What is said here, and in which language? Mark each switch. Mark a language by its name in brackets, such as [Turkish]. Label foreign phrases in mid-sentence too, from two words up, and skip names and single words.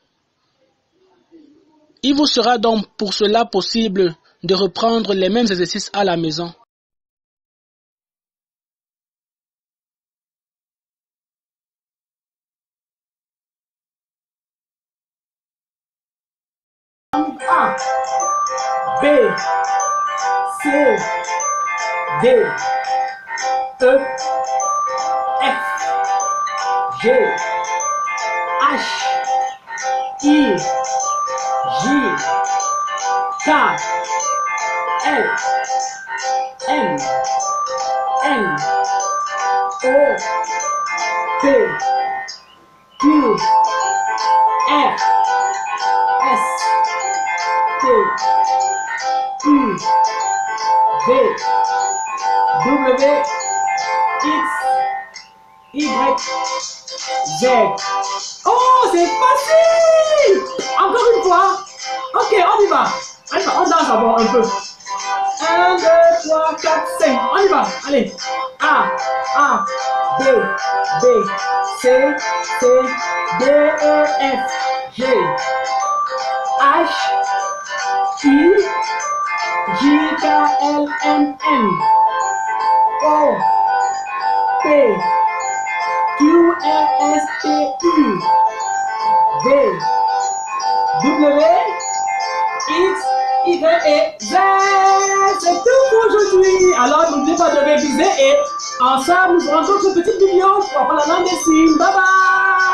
[French] Il vous sera donc pour cela possible de reprendre les mêmes exercices à la maison. A, B, C, D, E, F, G, H, I, J, K, L, M, N, O, P, Q, R, S, T, U, V, W, X, Y, Z. Oh, c'est facile! Encore une fois. Ok, on y va. Allez, on danse d'abord un peu. 1, 2, 3, 4, 5. On y va. Allez. A, B, C, D, E, F, G, H, I, J, K, L, M, N, O, P, Q, R, S, T, U, V, W, X, Y et Z. C'est tout pour aujourd'hui. Alors n'oubliez pas de réviser et ensemble nous ferons d'autres petites vidéos pour apprendre la langue des signes. Bye bye.